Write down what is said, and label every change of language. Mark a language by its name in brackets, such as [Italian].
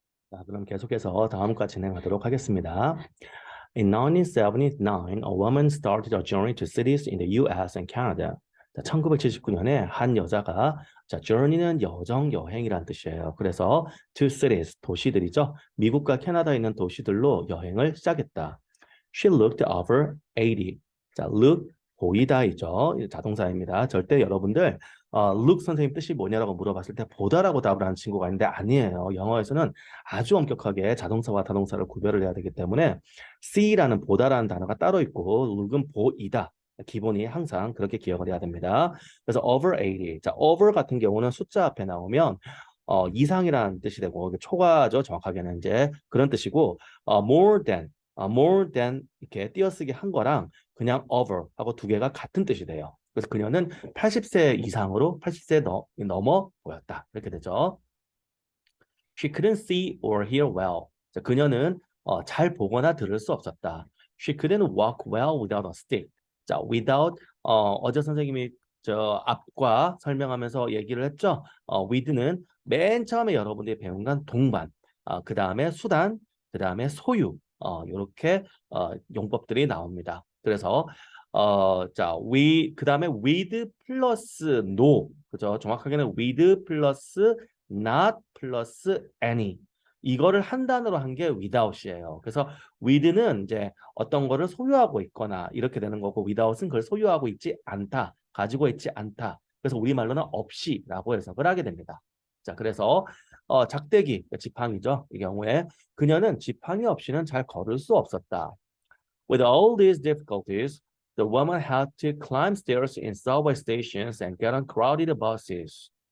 [Korean] 자, 그럼 계속해서 다음과 진행하도록 하겠습니다. [English] In 1979, a woman started a journey to cities in the US and Canada. [Korean] 자, 1979년에 한 여자가 journey는 여정 여행이란 뜻이에요. 그래서 to cities 도시들이죠. 미국과 캐나다에 있는 도시들로 여행을 시작했다. [English] She looked over 80. [Korean] 자, look 보이다이죠. 자동사입니다. 절대 여러분들 look 선생님 뜻이 뭐냐라고 물어봤을 때 보다라고 답을 하는 친구가 있는데 아니에요. 영어에서는 아주 엄격하게 자동사와 타동사를 구별을 해야 되기 때문에 see라는 보다라는 단어가 따로 있고 look은 보이다. 기본이 항상 그렇게 기억을 해야 됩니다. 그래서 [English] over 80. [Korean] 자, over 같은 경우는 숫자 앞에 나오면 이상이라는 뜻이 되고 초과죠. 정확하게는 이제 그런 뜻이고 [English] more than [Korean] 이렇게 띄어쓰기 한 거랑 그냥 over 하고 두 개가 같은 뜻이 돼요. 그래서 그녀는 80세 이상으로 80세 넘어 보였다. 이렇게 되죠. [English] She couldn't see or hear well. [Korean] 자, 그녀는 잘 보거나 들을 수 없었다. [English] She couldn't walk well without a stick. [Korean] 자, without 어제 선생님이 저 앞과 설명하면서 얘기를 했죠. with는 맨 처음에 여러분들이 배운 건 동반, 그 다음에 수단, 그 다음에 소유, 이렇게 용법들이 나옵니다. 그래서 자, 그 다음에 with 플러스 no, 그죠? 정확하게는 with 플러스 not 플러스 any. 이거를 한 단어로 한 게 without이에요. 그래서 with는 이제 어떤 거를 소유하고 있거나 이렇게 되는 거고 without은 그걸 소유하고 있지 않다, 가지고 있지 않다. 그래서 우리말로는 없이라고 해석을 하게 됩니다. 자, 그래서 작대기, 지팡이죠. 이 경우에 그녀는 지팡이 없이는 잘 걸을 수 없었다. [English] With all these difficulties, the woman had to climb stairs in subway stations and get on crowded buses.